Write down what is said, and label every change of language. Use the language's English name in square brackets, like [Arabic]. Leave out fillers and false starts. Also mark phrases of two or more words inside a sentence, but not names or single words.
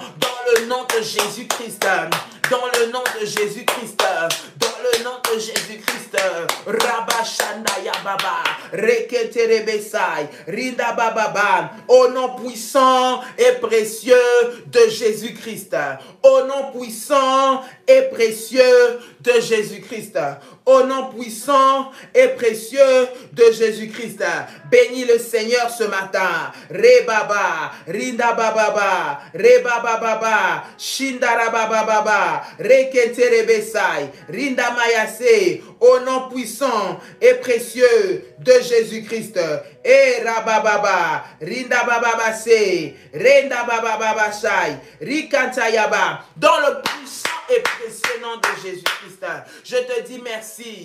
[French] Dans le nom de Jésus-Christ, dans le nom de Jésus-Christ, dans le nom de Jésus-Christ, Rabba Shandaya Baba, Reketerebesai, Rinda Bababa, au nom puissant et précieux de Jésus-Christ, au nom puissant et précieux de Jésus-Christ, au nom puissant et précieux de Jésus-Christ. Bénis le Seigneur ce matin. Rebaba, Rinda Bababa, Rebaba Baba, Shindara Bababa, Reketerebesai, Rinda Mayase, au nom puissant et précieux de Jésus-Christ. Et Rabababa, Rinda Bababa Se, Rinda Bababa Shai, Rikantayaba, dans le puissant et précieux nom de Jésus-Christ. Je te dis merci.